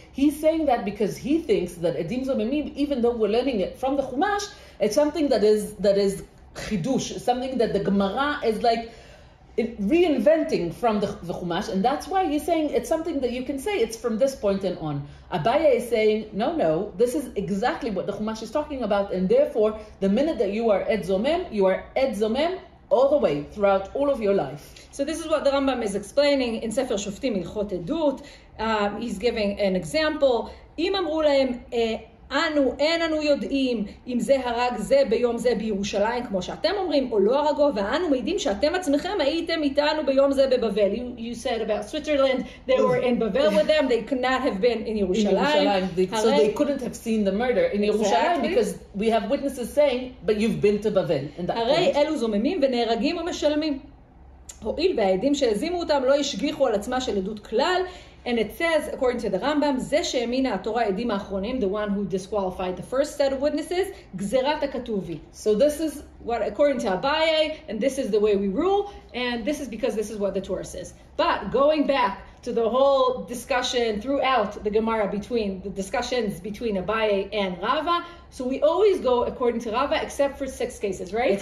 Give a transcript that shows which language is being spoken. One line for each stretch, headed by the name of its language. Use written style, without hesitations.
English: He's saying that because he thinks that Edim Zomemim, even though we're learning it from the Chumash, it's something that is chidush, something that the Gemara is like reinventing from the Chumash, and that's why he's saying it's something that you can say it's from this point and on. Abaye is saying, no, this is exactly what the Chumash is talking about, and therefore, the minute that you are Ed Zomem, you are Ed Zomem all the way, throughout all of your life. So this is what the Rambam is explaining in Sefer Shoftim Ilchot Edut. He's giving an example.
Hebrew: אם אמרו להם, אין אנו יודעים אם זה הרג זה ביום זה בירושלים, כמו שאתם אומרים, או לא הרגו, ואנו מעידים שאתם עצמכם הייתם איתנו ביום זה בבבל.
English: You said about Switzerland, they were in Bavel with them, they could not have been in Yerushalayim. So they couldn't have seen the murder in Yerushalayim because we have witnesses saying, but you've been to Bavel.
Hebrew: הרי אלו זוממים ונהרגים ומשלמים. הואיל והעדים שהזימו אותם לא השגיחו על עצמה של עדות כלל,
English: and it says, according to the Rambam,
Hebrew: זה שהאמינה התורה העדים האחרונים,
English: the one who disqualified the first set of witnesses,
Hebrew: גזירת הכתובי.
English: So this is what, according to Abaye, and this is the way we rule, and this is because this is what the Torah says. But going back to the whole discussion throughout the Gemara between the discussions between Abaye and Rava, so we always go according to Rava except for 6 cases, right?